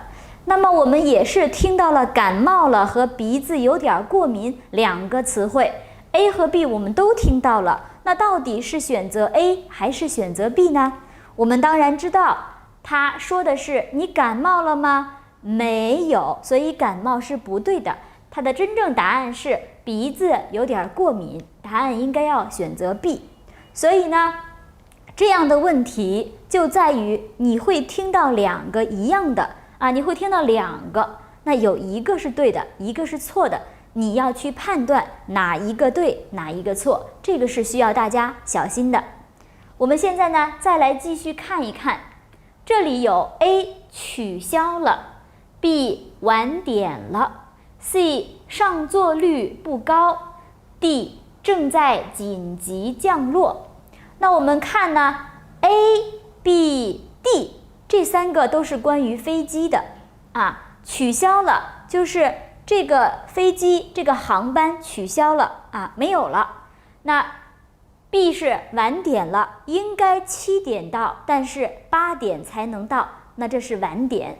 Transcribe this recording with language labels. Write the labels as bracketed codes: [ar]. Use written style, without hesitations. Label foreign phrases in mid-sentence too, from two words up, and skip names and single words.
[zh] 那麼我們也是聽到了感冒了和鼻子有點過敏2個詞彙 ，A 和 B 我們都聽到了。那到底是選擇 A 還是選擇 B 呢？我們當然知道，他說的是你感冒了嗎？沒有，所以感冒是不對的。它的真正答案是鼻子有點過敏，答案應該要選擇 B。所以呢，這樣的問題就在於你會聽到2個一樣的啊，你會聽到2個，那有一個是對的，一個是錯的，你要去判斷哪一個對，哪一個錯，這個是需要大家小心的。我們現在呢，再來繼續看一看，這裡有 A 取消了 ，B 晚點了 ，C 上座率不高 ，D 正在緊急降落。那我們看呢 ，A、B、D 這3個都是關於飛機的啊，取消了就是這個飛機這個航班取消了啊，沒有了。那 B 是晚點了，應該7點到，但是8點才能到，那這是晚點。